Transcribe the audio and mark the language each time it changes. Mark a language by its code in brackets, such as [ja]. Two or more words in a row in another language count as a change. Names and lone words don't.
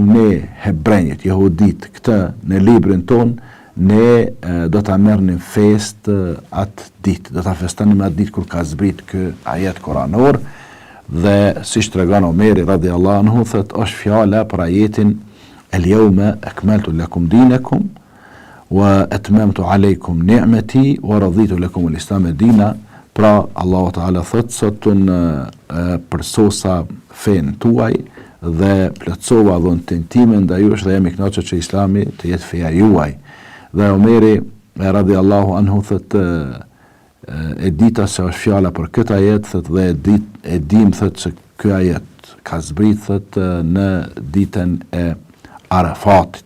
[sq] ne hebrejt, jehudit, këtë në librin ton, ne do ta merrnim fest atë ditë, do ta festonim atë ditë kur ka zbrit ky ajet koranor, dhe siç tregon Omeri [ar] رضي الله عنه, [sq] thot është fjala për ajetin [ar] اليوم أكملت لكم دينكم وأتممت عليكم نعمتي ورضيت لكم الإسلام دينا. [sq] Pra Allahu Teala thot, sot përsosa fen tuaj dhe plotësova dhuntin time ndaj jush, dhe jam i kënaqur që Islami të jetë feja juaj. Dhe Omeri [ar] رضي الله عنه [sq] thot, e dita se është fjala për këtë ajet, thot, dhe e dim thot se ky ajet ka zbrit thot në ditën e Arafatit.